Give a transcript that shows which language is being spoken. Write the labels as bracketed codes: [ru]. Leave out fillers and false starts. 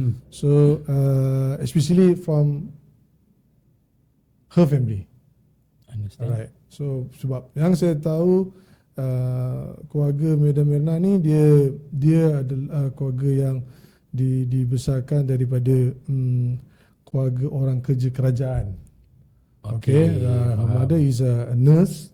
[en] So especially from her family. Understand. Alright. [ms] So sebab yang saya tahu keluarga Madam Erna ni dia adalah keluarga yang dibesarkan daripada keluarga orang kerja kerajaan. [en] Okay, her mother is a nurse.